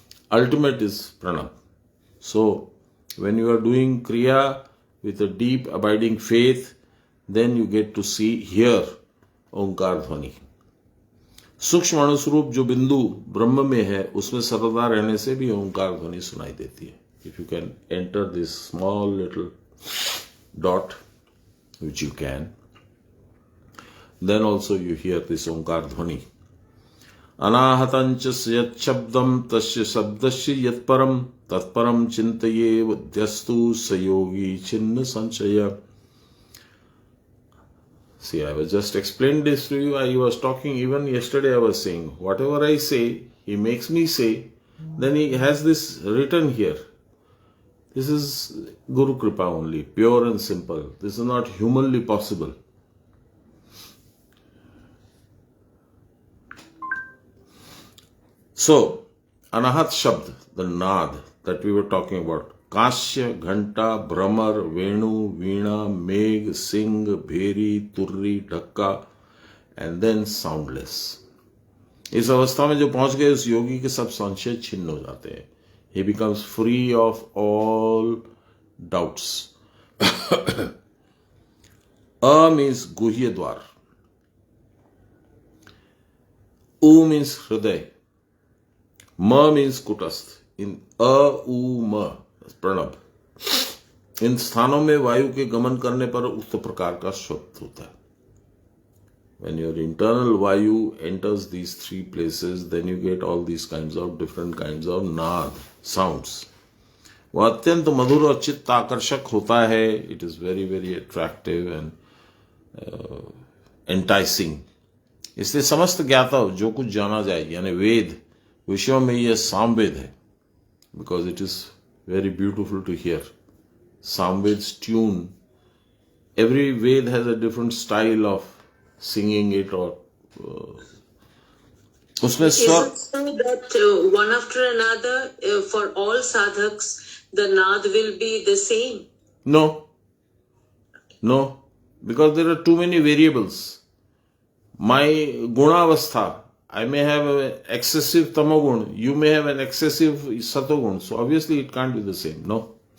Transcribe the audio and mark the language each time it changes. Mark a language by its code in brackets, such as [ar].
[en] Ultimate is pranam. So, when you are doing kriya with a deep abiding faith, then you get to hear ओंकार ध्वनि. [hi] सूक्ष्म अणुस्वरूप जो बिंदु ब्रह्म में है, उसमें सर्वदा रहने से भी ओंकार ध्वनि सुनाई देती है. [en] If you can enter this small little dot, which you can, then also you hear this ओंकार ध्वनि. [sa] अनाहतंच यत् शब्दम तस्य शब्दस्य यत् परम तत्परम चिंतये वध्यस्तु स योगी छिन्न संशय. [en] See, I was just explained this to you. I was talking, even yesterday I was saying, whatever I say, he makes me say, then he has this written here. This is Guru Kripa only, pure and simple. This is not humanly possible. So, Anahat Shabd, the Naad that we were talking about, Kashya, Ghanta, Brahmar, Venu, Veena, Megh, Singh, Bheri, Turri, Dhakka, and then soundless. [hi] इस अवस्था में जो पहुंच गए उस योगी के सब संशय छिन्न हो जाते हैं. [en] He becomes free of all doubts. A means गुह्य द्वार. U means हृदय. [hi] म मीन्स कुटस्थ. इन उ म प्रणव. इन स्थानों में वायु के गमन करने पर उक्त प्रकार का शब्द होता है. [en] When your internal vayu enters these 3 places, then you get all these kinds of different kinds of naad, sounds. [hi] वह अत्यंत मधुर और चित्त आकर्षक होता है. [en] It is very very attractive and enticing. [hi] इसलिए समस्त ज्ञाता जो कुछ जाना जाए, यानी वेद विषयों में यह सामवेद है. [en] Because it is very beautiful to hear. Samaveda's tune, every Veda has a different style of singing it. [hi] और उसमें स्वर. [en] that one after another for all sadhaks the naad will be the same? No, because there are too many variables. My gunavastha, I may have an excessive tamogun, you may have an excessive satogun, so obviously it can't be the same. No.